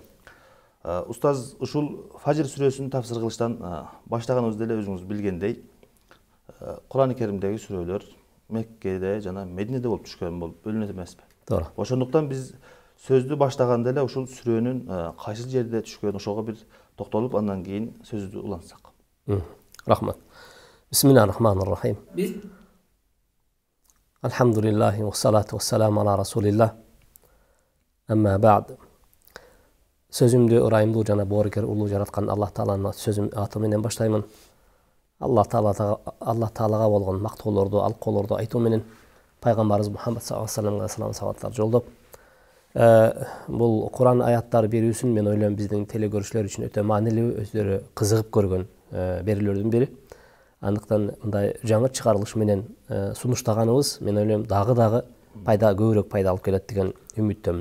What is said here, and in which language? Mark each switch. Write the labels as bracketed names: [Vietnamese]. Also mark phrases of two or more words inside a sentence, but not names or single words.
[Kyrgyz] Устаз, ушул Фажр сүрөсүн тафсир кылыштан баштаганыбызда эле өзүңүз билгендей, Кур'ан-ы Керимдеги сүрөлөр Меккеде жана Мединеде болуп түшкөн болуп бөлүнөт эмеспи? Туура. Ошондуктан биз сөздү баштаганда эле ушул сүрөнүн кайсы жерде түшкөн ошого бир токтолуп, андан кийин сөздү улантсак. Рахмат. [Arabic] بسم الله الرحمن الرحيم الحمد لله والصلاة والسلام على رسول الله. أما بعد. [Kyrgyz] Sözümdü ырайымдуу жана боорукер улуу жараткан Аллах Тааланын сөзүм аты менен баштаймын. Аллах Таалага болгон мактоолорду, алкоолорду айтуу менен пайгамбарыбыз Мухаммад [Arabic] صلى الله عليه وسلم [Kyrgyz] сабаттар жолдоп, бул Кур'ан аяттары берүүсүн мен ойлойм биздин телекөрүүчүлөр үчүн өтө маанилүү, өздөрү кызыгып көргөн берүүлөрдүн бири. Андыктан мындай жаңы чыгарылыш менен сунуштаганыбыз мен ойлойм дагы пайда, көбүрөөк пайда алып келет деген үмүттөмүн.